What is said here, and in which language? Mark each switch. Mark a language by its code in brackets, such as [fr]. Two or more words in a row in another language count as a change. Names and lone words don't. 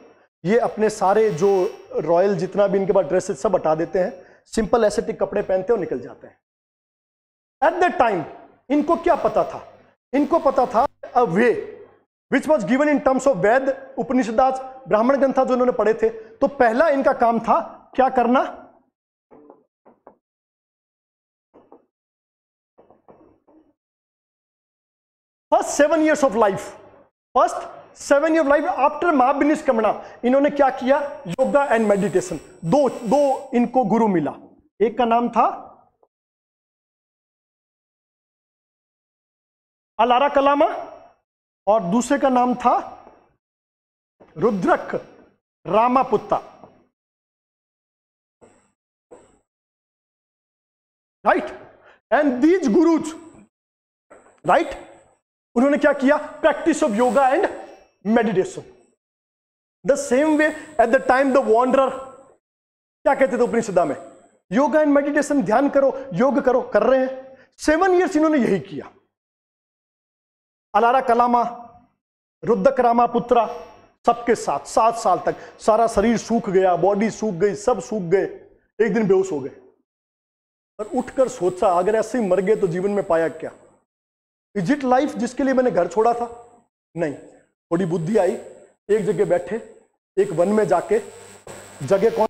[hi] ये अपने सारे जो रॉयल जितना भी इनके पास ड्रेसेस सब हटा देते हैं, [en] simple aesthetic [hi] कपड़े पहनते और निकल जाते हैं। [en] at that time [hi] इनको क्या पता था? इनको पता था [en] a way which was given in terms of [hi] वेद, उपनिषदास, ब्राह्मण ग्रंथ जो इन्होंने पढ़े थे। तो पहला इनका काम था क्या करना? [en] first 7 years of life, first 7 years of life आफ्टर महाविनिष्क्रमण [hi] इन्होंने क्या किया? [en] yoga and meditation. [hi] दो इनको गुरु मिला। एक का नाम था अलारा कलामा और दूसरे का नाम था रुद्रक रामापुत्ता, राइट। [en] and these gurus, right, [hi] उन्होंने क्या किया? [en] practice of yoga and meditation. The same way at the time the wanderer [hi] क्या कहते थे उपनिषदा में? [en] yoga and meditation, [hi] ध्यान करो, योग करो, कर रहे हैं। 7 years इन्होंने यही किया। अलारा कलामा, रुद्रक रामापुत्रा, सबके साथ 7 साल तक। सारा शरीर सूख गया, बॉडी सूख गई, सब सूख गए, एक दिन बेहोश हो गए। और उठकर सोचा अगर ऐसे ही मर गए तो जीवन में पाया क्या? [en] is it life [hi] जिसके लिए मैंने घर छोड़ा था? नहीं। थोड़ी बुद्धि आई, एक जगह बैठे, एक वन में जाके, जगह कौन?